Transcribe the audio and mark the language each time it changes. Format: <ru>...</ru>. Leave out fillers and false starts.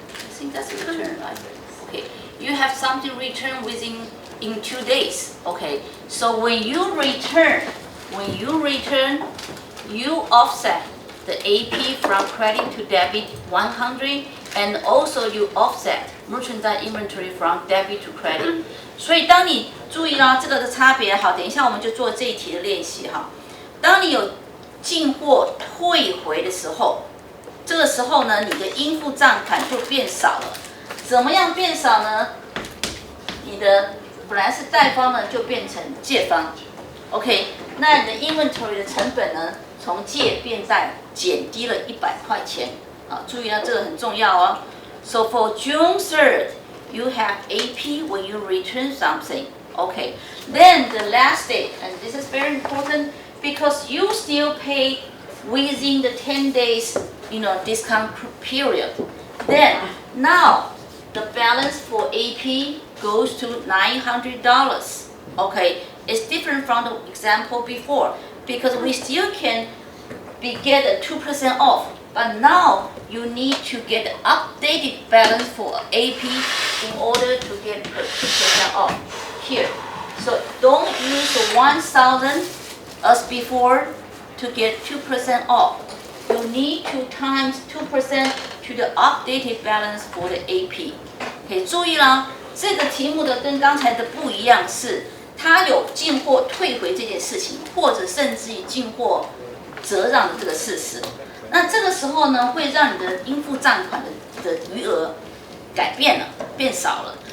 <en>I think that's a return, right? Okay. You have something returned in 2 days. Okay. So when you return, you offset the AP from credit to debit 100, and also you offset merchandise inventory from debit to credit.</en> <zh>所以当你注意到这个的差别，好，等一下我们就做这一题的练习哈。当你有进货退回的时候，这个时候呢，你的应付账款就变少了。怎么样变少呢？你的本来是贷方呢，就变成借方。 OK， 那你的 inventory 的成本呢，从借变贷减低了100块钱。啊，注意到这个很重要哦。</zh> <en>So for June 3rd, you have AP when you return something. Okay. Then the last day, and this is very important because you still pay within the 10 days, discount period. Then now the balance for AP goes to $900. Okay. It's different from the example before because we still can get a 2% off. But now you need to get the updated balance for AP in order to get the 2% off here. So don't use the 1,000 as before to get 2% off. You need to times 2% to the updated balance for the AP.</en> <zh>可以注意啦，这个题目的跟刚才的不一样是，它有进货退回这件事情，或者甚至于进货折让的这个事实。那这个时候呢，会让你的应付账款的余额改变了，变少了。</zh>